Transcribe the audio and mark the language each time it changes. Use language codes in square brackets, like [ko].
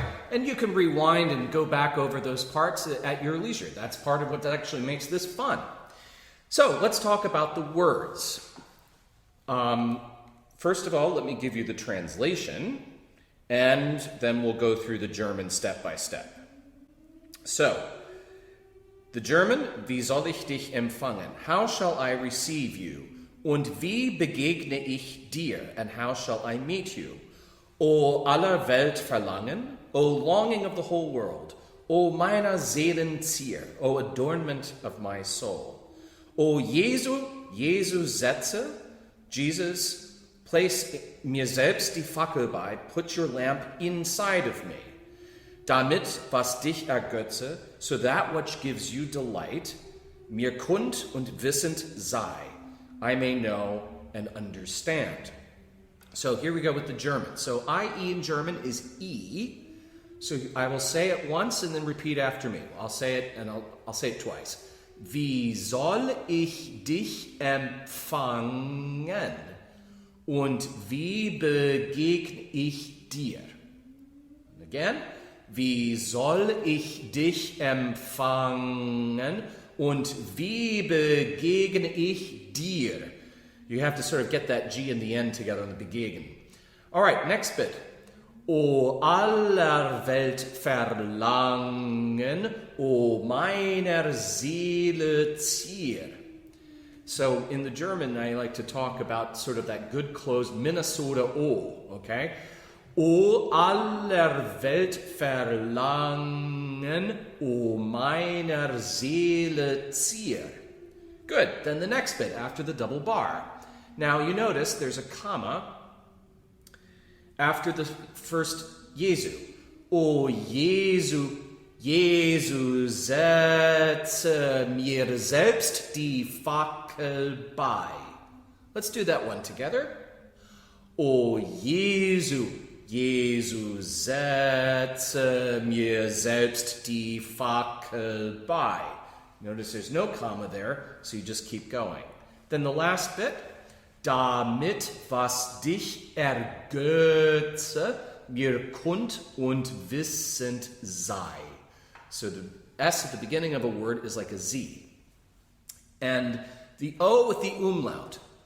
[en] And you can rewind and go back over those parts at your leisure. That's part of what actually makes this fun. So let's talk about the words. First of all, let me give you the translation, and then we'll go through the German step by step. So, the German, [de] wie soll ich dich empfangen? [en] How shall I receive you? [de] Und wie begegne ich dir? [en] And how shall I meet you? [de] O aller Welt verlangen, [en] O longing of the whole world, [de] O meiner Seelen Zier, [en] O adornment of my soul. [de] O Jesu, Jesu setze, [en] Jesus, place [de] mir selbst die Fackel bei, [en] put your lamp inside of me. [de] Damit, was dich ergötze, [en] so that which gives you delight, [de] mir kund und wissend sei, [en] I may know and understand. So here we go with the German. So I-E in German is E. So I will say it once and then repeat after me. I'll say it and I'll say it twice. [de] Wie soll ich dich empfangen? Und wie begegne ich dir? [en] And again. [de] Wie soll ich dich empfangen? Und wie begegne ich dir? [en] You have to sort of get that G in the end together on the begegnen. All right, next bit. [de] O aller Welt verlangen, o meiner Seele Zier. [en] So in the German, I like to talk about sort of that good closed Minnesota O, okay? [de] O aller Welt verlangen, o meiner Seele Zier. [en] Good, then the next bit after the double bar. Now you notice there's a comma after the first Jesu. [de] O Jesu, Jesu, setze mir selbst die Fackel bei. [en] Let's do that one together. [de] O Jesu, Jesu, setze mir selbst die Fackel bei. [en] Notice there's no comma there, so you just keep going. Then the last bit. [de] Damit, was dich ergötze, mir kund und wissend sei. [en] So the S at the beginning of a word is like a Z. And the O with the umlaut.